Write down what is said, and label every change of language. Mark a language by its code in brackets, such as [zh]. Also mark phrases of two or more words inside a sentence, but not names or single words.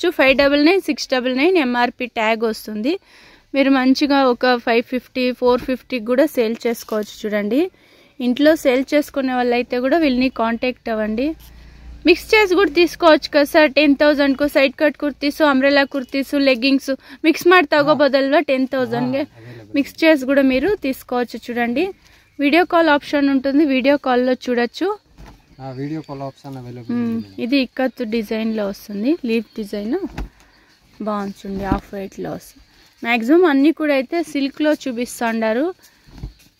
[te] 599, 699 [en] MRP tag [te] వస్తుంది. మీరు మంచిగా ఒక 550, 450 కూడా సేల్ చేసుకోవచ్చు చూడండి. ఇంట్లో సేల్ చేసుకునే వాళ్ళు అయితే కూడా వీళ్ళని కాంటాక్ట్ అవ్వండి. మిక్స్ చేసి కూడా తీసుకోవచ్చు కదా సార్? 10,000కు సైడ్ కట్ కుర్తీసు, అంబ్రెలా కుర్తీసు, లెగ్గింగ్స్ మిక్స్ [kn] ಮಾಡಿ ತಗೋಬೋದಲ್ವಾ? [te] 10,000ಗೆ మిక్స్ చేసి కూడా మీరు తీసుకోవచ్చు చూడండి. [en] video call option [te] ఉంటుంది, వీడియో కాల్లో చూడొచ్చు. [en] video call option available. [te] ఇది ఇక్కత్ డిజైన్ లో వస్తుంది, [en] leaf design [te] బాగుంటుంది. [en] half white [te] లో వస్తుంది. మ్యాక్సిమం అన్ని కూడా అయితే సిల్క్ లో చూపిస్తున్నారు.